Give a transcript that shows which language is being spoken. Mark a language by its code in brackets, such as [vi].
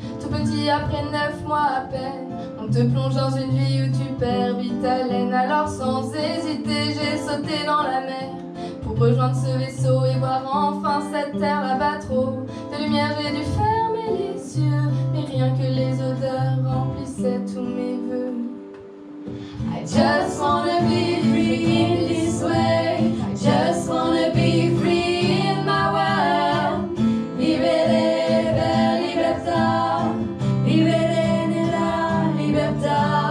[fr] Tout petit après 9 mois à peine. On te plonge dans une vie où tu perds vite ta laine. Alors sans hésiter, j'ai sauté dans la mer pour rejoindre ce vaisseau et voir enfin cette terre là-bas trop de lumière. J'ai dû fermer les yeux, mais rien que les odeurs remplissaient tous mes vœux. [en] I just wanna be free in this way. I just wanna be free in my world. [it] Vivere per libertà, vivere nella libertà.